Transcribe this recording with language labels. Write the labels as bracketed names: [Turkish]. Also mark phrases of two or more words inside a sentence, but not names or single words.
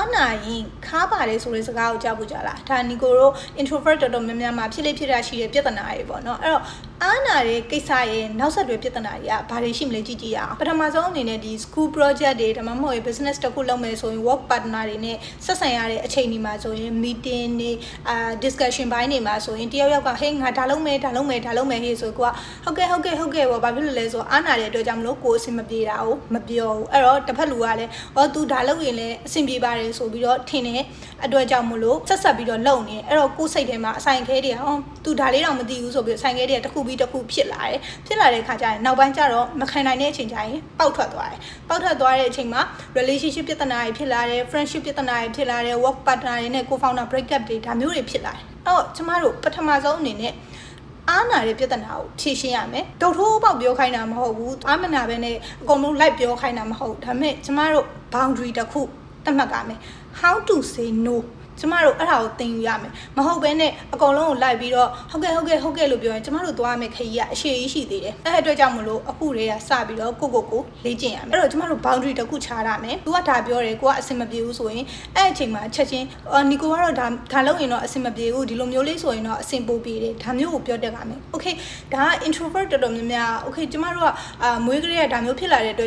[Burmese] ရင်ခါပါတယ်ဆိုတဲ့စကားကိုကြားဖို့ကြလားဒါနီကိုတို့ introvert တော်တော်များများမှာဖြစ်လေဖြစ်တာရှိတဲ့ပြဿနာတွေပေါ့နော်အဲ့တော့အားနာတဲ့ကိစ္စရဲ့ နောက်ဆက်တွဲပြဿနာတွေကဘာတွေရှိမလဲကြည့်ကြည့်ရအောင်ပထမဆုံးအနေနဲ့ဒီ [English] school project [Burmese] တွေဒါမှမဟုတ် business တစ်ခုလုပ်မယ်ဆိုရင် [English] work partner [Burmese] တွေနဲ့ဆက်ဆံရတဲ့အချိန်ဒီမှာဆိုရင် meeting တွေdiscussion ဘိုင်းတွေမှာဆိုရင်တယောက်ယောက်ကဟေးငါဒါလုပ်မယ်ဟေးဆိုကွာဟုတ်ကဲ့ပေါ့ဘာဖြစ်လို့လဲဆိုအားနာတဲ့အတွက်ကြောင့်မလို့ကိုယ်အဆင်မပြေတာကိုမပြောဘူးအဲ့တော့တစ်ဖက်လူကလည်းသူဒါလုပ်ရင်လည်းအဆင်ပြေပါတယ်ဆိုပြီးတော့ထင်တဲ့အတွက်ကြောင့်မလို့ဆက်ပြီးတော့လုပ်နေအဲ့တော့ကိုယ် စိတ်ထဲမှာအဆိုင်ခဲတွေကသူဒါလေးတော့မသိဘူးဆိုပြီးအဆိုင်ခဲတွေကတစ်ခုပြီးတစ်ခုဖြစ်လာတဲ့ခါကျရင်နောက်ပိုင်းကျတော့မခံနိုင်တဲ့အချိန်ကျရင်ပေါက်ထွက်သွားတဲ့အချိန်မှာ relationship ပြဿနာတွေဖြစ်လာတယ် friendship ပြဿနာတွေဖြစ်လာတယ် [English] work partner [Burmese] တွေနဲ့ [English] co-founder breakup [Burmese] တွေဒါမျိုးတွေဖြစ်လာတယ်အဲ့တော့ကျမတို့ပထမဆုံးအနေနဲ့အားနာတဲ့ပြဿနာကိုဖြေရှင်းရမယ်။တုတ်ထိုးပေါက်ပြောခိုင်းတာမဟုတ်ဘူး။အားမနာပဲနဲ့အကုန်လုံးလိုက်ပြောခိုင်းတာမ ဟုတ်။ဒါပေမဲ့ကျမတို့ boundary တစ်ခုသတ်မှတ်ကြမယ်။ [English] How to say no [Burmese] ကျမတို့အဲ့ဒါကိုသင်ယူရမယ်မဟုတ်ဘဲနဲ့အကုန်လုံးကိုလိုက်ပြီးတော့ဟုတ်ကဲ့လို့ပြောရင်ကျမတို့သွားမယ်ခရီးကအရှိကြီးရှိသေးတယ်အဲ့အတွက်ကြောင့်မလို့အခုတည်းကစပြီးတော့ကိုလေ့ကျင့်ရမယ်အဲ့တော့ကျမတို့ boundary တစ်ခုချရမယ်။ तू က ဒါပြောတယ်ကိုကအဆင်မပြေဘူးဆိုရင်အဲ့အချိန်မှာချက်ချင်းနီကိုကတော့ဒါလုပ်ရင်တော့အဆင်မပြေဘူးဒီလိုမျိုးလေးဆိုရင်တော့အဆင်ပိုပြေတယ်ဒါမျိုးကိုပြောတတ်ကြမယ်။ Okay ဒါက introvert တော်တော်များများ Okay ကျမတို့ကမွေးကလေးကဒါမျိုးဖြစ်လာတဲ့အတွက်